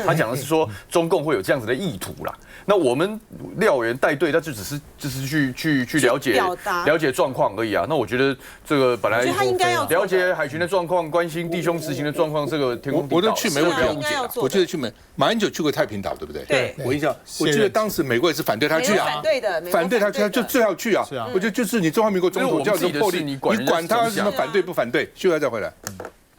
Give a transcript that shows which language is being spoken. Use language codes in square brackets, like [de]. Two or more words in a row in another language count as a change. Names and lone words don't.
[zh] 他講的是說中共會有這樣子的意圖啦。那我們廖委員帶隊，他就只是去了解狀況而已啊。那我覺得這個本來了解海巡的狀況，關心弟兄執行的狀況，這個天公地道，我都去没問題。我記得去馬英九去過太平島，對不對？對，我印象，我記得当時美國也是反對他去啊，反对他去，他就最好去啊。我觉得就是你中华民国总统叫做魄力，你管他什麼反对不反对，休要再回來。